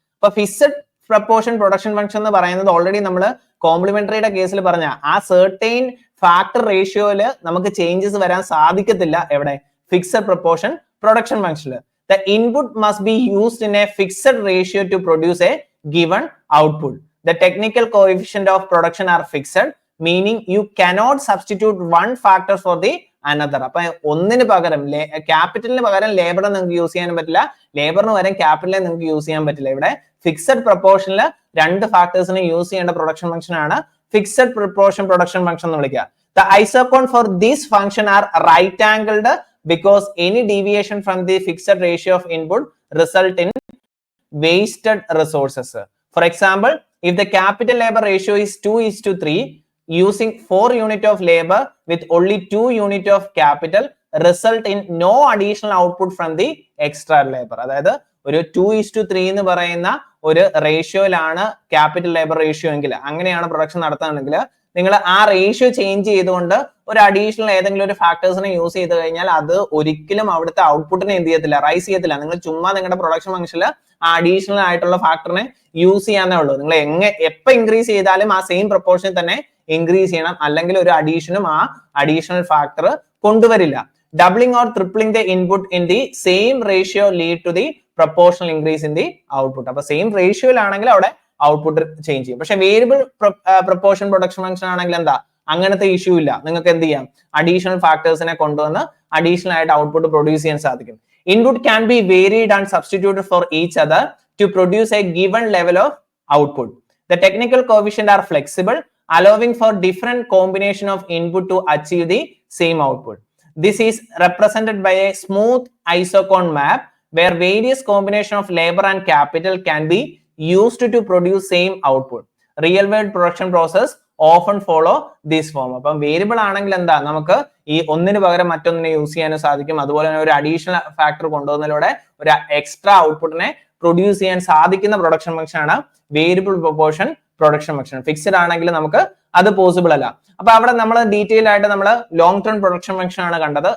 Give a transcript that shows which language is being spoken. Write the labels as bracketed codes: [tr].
[ml] അപ്പൊ fixed proportion production function എന്ന് പറയുന്നത് ഓൾറെഡി നമ്മൾ കോംപ്ലിമെന്ററിയുടെ കേസിൽ പറഞ്ഞ ആ സെർട്ടൈൻ ഫാക്ടർ റേഷ്യോയില് നമുക്ക് ചേഞ്ചസ് വരാൻ സാധിക്കത്തില്ല. എവിടെ? [en] Fixed proportion production ഫംഗ്ഷനിൽ the input must be used in a fixed ratio to produce a given output. The technical coefficient of production are fixed, meaning you cannot substitute one factor for the another. [ml] അപ്പൊ ഒന്നിന് പകരം ക്യാപിറ്റലിന് പകരം labour നിങ്ങൾക്ക് use ചെയ്യാൻ പറ്റില്ല, ലേബറിന് പകരം ക്യാപിറ്റലിനെ നിങ്ങൾക്ക് use ചെയ്യാൻ പറ്റില്ല. ഇവിടെ ഫിക്സഡ് പ്രൊപ്പോർഷനിൽ രണ്ട് ഫാക്ടേഴ്സിനെ യൂസ് ചെയ്യേണ്ട പ്രൊഡക്ഷൻ ഫംഗ്ഷൻ ആണ് ഫിക്സഡ് പ്രൊപ്പോർഷൻ പ്രൊഡക്ഷൻ ഫംഗ്ഷൻ എന്ന് വിളിക്കുക. [en] The isocone for this function are right angled because any deviation from the fixed ratio of input result in wasted resources. For example, if the capital labor ratio is 2:3, using 4 unit of labor with only 2 unit of capital result in no additional output from the extra labor. [ml] അതായത് ഒരു 2:3 എന്ന് പറയുന്ന ഒരു റേഷ്യോയിലാണ് capital labour ratio എങ്കിൽ, അങ്ങനെയാണ് production നടത്തുകയാണെങ്കിൽ നിങ്ങൾ ആ റേഷ്യോ ചേഞ്ച് ചെയ്തുകൊണ്ട് ഒരു അഡീഷണൽ ഏതെങ്കിലും ഒരു ഫാക്ടേഴ്സിനെ യൂസ് ചെയ്ത് കഴിഞ്ഞാൽ അത് ഒരിക്കലും അവിടുത്തെ ഔട്ട്പുട്ടിനെ എന്ത് ചെയ്യത്തില്ല, റൈസ് ചെയ്യത്തില്ല. നിങ്ങൾ ചുമ്മാ നിങ്ങളുടെ പ്രൊഡക്ഷൻ ഫംഗ്ഷനിൽ ആ അഡീഷണൽ ആയിട്ടുള്ള ഫാക്ടറിനെ യൂസ് ചെയ്യാനേ ഉള്ളൂ. നിങ്ങൾ എപ്പോൾ ഇൻക്രീസ് ചെയ്താലും ആ സെയിം പ്രൊപ്പോർഷനിൽ തന്നെ ഇൻക്രീസ് ചെയ്യണം, അല്ലെങ്കിൽ ഒരു അഡീഷനും ആ additional factor കൊണ്ടുവരില്ല. [en] doubling or tripling the input in the same ratio lead to the proportional increase in the output. [ml] അപ്പോൾ സെയിം റേഷ്യോയിലാണെങ്കിൽ അവിടെ ഔട്ട്പുട്ട് ചേഞ്ച് ചെയ്യും. പക്ഷെ വേരിയബിൾ പ്രൊപ്പോർഷൻ പ്രൊഡക്ഷൻ ഫംഗ്ഷൻ ആണെങ്കിൽ എന്താ, അങ്ങനത്തെ ഇഷ്യൂ ഇല്ല. നിങ്ങൾക്ക് എന്ത് ചെയ്യാം, അഡീഷണൽ ഫാക്ടേഴ്സിനെ കൊണ്ടുവന്ന് അഡീഷണൽ ആയിട്ട് ഔട്ട്പുട്ട് പ്രൊഡ്യൂസ് ചെയ്യാൻ സാധിക്കും. [en] Input can be varied and substituted for each other to produce a given level of output. The technical coefficient are flexible, allowing for different combination of input to achieve the same output. This is represented by a smooth isochrone map where various combination of labor and capital can be used to produce same output. Real world production process often follow this form. [ml] അപ്പം variable ആണെങ്കിൽ എന്താ, നമുക്ക് ഈ ഒന്നിന് പകരം മറ്റൊന്നിനെ use ചെയ്യാനും സാധിക്കും. അതുപോലെ തന്നെ ഒരു അഡീഷണൽ ഫാക്ടർ കൊണ്ടുവന്നതിലൂടെ ഒരു എക്സ്ട്രാ ഔട്ട്പുട്ടിനെ പ്രൊഡ്യൂസ് ചെയ്യാൻ സാധിക്കുന്ന പ്രൊഡക്ഷൻ ഫംഗ്ഷൻ ആണ് variable proportion production function. Fixed ആണെങ്കിൽ നമുക്ക് അത് പോസിബിൾ അല്ല. അപ്പൊ അവിടെ നമ്മൾ ഡീറ്റെയിൽ ആയിട്ട് നമ്മൾ ലോങ് ടേം പ്രൊഡക്ഷൻ ഫംഗ്ഷൻ ആണ് കണ്ടത്.